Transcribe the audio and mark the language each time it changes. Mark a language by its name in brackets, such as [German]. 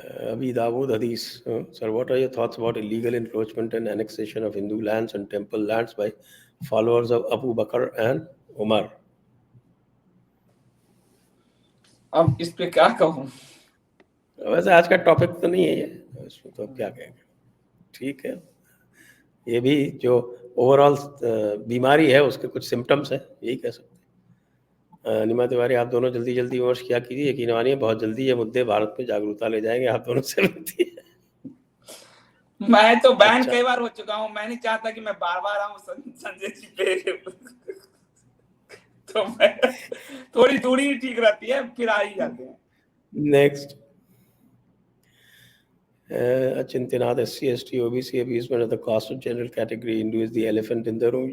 [English] Abi Dawood Hadith, sir, what are your thoughts about illegal encroachment and annexation of Hindu lands and temple lands by followers of Abu Bakr and Umar? [Hindi] अब इस पे क्या कहूँ? वैसे आज का topic तो नहीं है ये, इसमें तो क्या कहेंगे। ठीक है, ये भी जो ओवरऑल बीमारी है उसके कुछ सिम्टम्स है, यही कह सकते हैं। निमा तिवारी, आप दोनों जल्दी जल्दी विमर्श किया कीजिए, यकीन मानिए बहुत जल्दी ये मुद्दे भारत में जागरूकता ले जाएंगे, आप दोनों से विनती है। मैं तो बैन अच्छा। कई बार हो चुका हूँ, मैं नहीं चाहता कि मैं बार बार आऊँ संजय जी पे। तो मैं थोड़ी दूरी ही ठीक रहती है, फिर आ ही जाते हैं। [English] Next, चिंतनाथ SC ST OBC abusement of the cost of general category Hindu is the elephant in the room।